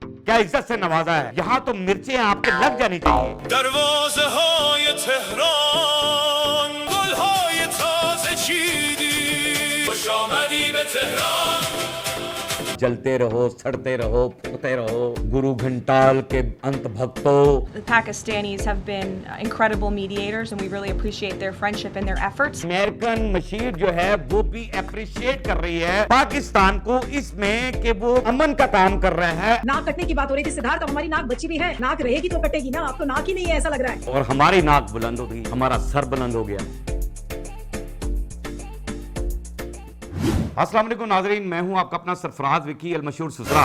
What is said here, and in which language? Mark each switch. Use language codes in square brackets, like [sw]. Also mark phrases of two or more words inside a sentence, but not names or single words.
[hi] क्या इज्जत से नवाजा है। यहाँ तो मिर्चें आपके लग जानी चाहिए। [fa] دروازه‌های تهران گل‌های تازه چیدی خوش آمدی به تهران [hi] जलते रहो, सड़ते रहो, फूकते रहो, गुरु घंटाल के अंत भक्तों। [en] The Pakistanis have been incredible mediators and we really appreciate their friendship and their efforts. [hi] अमेरिकन मशीर जो है वो भी अप्रिशिएट कर रही है पाकिस्तान को इसमें कि वो अमन का काम कर रहा है। नाक कटने की बात हो रही थी सिद्धार्थ, अब हमारी नाक बची भी है, नाक रहेगी तो कटेगी ना, अब तो नाक ही नहीं है ऐसा लग रहा है। और हमारी नाक बुलंद हो गई, हमारा सर बुलंद हो गया। [ar] السلام عليكم [hi] नाजरीन, मैं हूं आपका अपना सरफराज विकी अल मशहूर सुसरा।